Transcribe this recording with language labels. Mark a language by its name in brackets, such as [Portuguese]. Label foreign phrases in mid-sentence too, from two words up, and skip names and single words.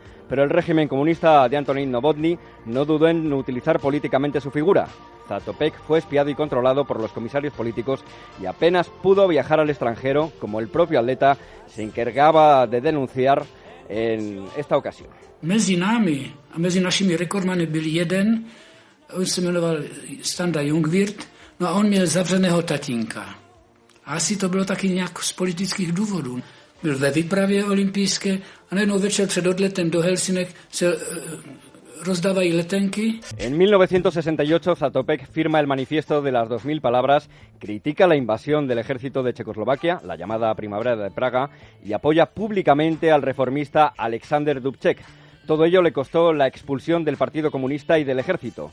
[Spanish] Pero el régimen comunista de Antonín Novotny no dudó en utilizar políticamente su figura. Zatopek fue espiado y controlado por los comisarios políticos y apenas pudo viajar al extranjero, como el propio atleta se encargaba de denunciar en esta ocasión. [Czech] Mezi námi a mezi našimi rekordmany byl jeden, on se jmenoval Standa Jungwirth, no a on měl zavřeného tatínka. A asi to bylo taky nějak z politických důvodů. Byl ve výpravě olympijské a najednou večer před odletem do Helsinek se rozdávají letenky. [Spanish] En 1968 Zatopek firma el manifiesto de las 2000 palabras, critica la invasión del ejército de Checoslovaquia, la llamada Primavera de Praga, y apoya públicamente al reformista Alexander Dubček. Todo ello le costó la expulsión del Partido Comunista y del ejército.